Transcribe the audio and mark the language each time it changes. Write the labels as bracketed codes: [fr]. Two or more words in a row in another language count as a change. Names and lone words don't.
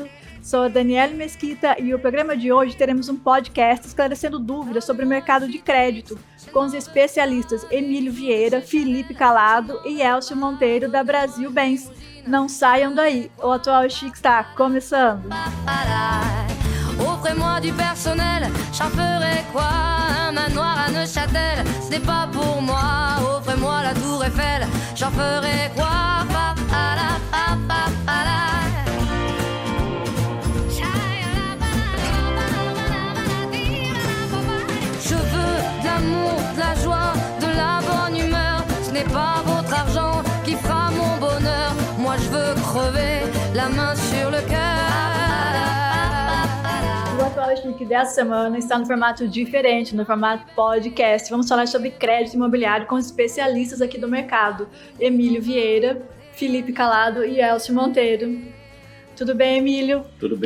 [pt] Sou a Daniele Mesquita e o programa de hoje teremos um podcast esclarecendo dúvidas sobre o mercado de crédito, com os especialistas Emílio Vieira, Felipe Calado e Elcio Monteiro da Brasil Bens. Não saiam daí, o Atual Chique está começando! [fr] Offrez-moi du personnel, j'en ferai quoi? Un manoir à Neuchâtel, ce n'est pas pour moi. Offrez-moi la tour Eiffel, j'en ferai quoi? Je veux de l'amour, de la joie, de la bonne humeur. Ce n'est pas votre argent qui fera mon bonheur. Moi je veux crever, la main sur le cœur. [pt] O Atual Chique dessa semana está no formato diferente, no formato podcast. Vamos falar sobre crédito imobiliário com especialistas aqui do mercado. Emílio Vieira, Felipe Calado e Elcio Monteiro. Tudo bem, Emílio? Tudo bem,